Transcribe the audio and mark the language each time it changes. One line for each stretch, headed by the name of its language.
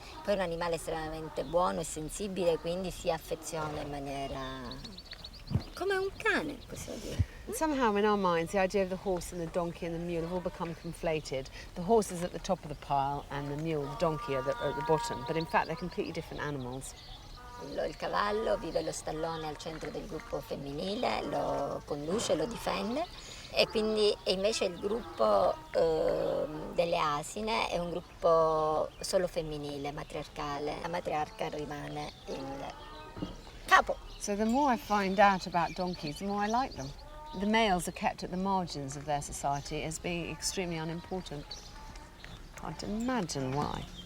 Italian: Poi è un animale estremamente buono e sensibile, quindi si affeziona in maniera come un cane, possiamo dire.
English: Somehow in our minds the idea of the horse and the donkey and the mule have all become conflated. The horse is at the top of the pile and the mule, the donkey, are at the bottom, but in fact they're completely different animals.
Italian: Il cavallo vive lo stallone al centro del gruppo femminile, lo conduce, lo difende e quindi e invece il gruppo delle asine è un gruppo solo femminile, matriarcale. La matriarca rimane il capo.
English: So the more I find out about donkeys, the more I like them. The males are kept at the margins of their society as being extremely unimportant. Can't imagine why.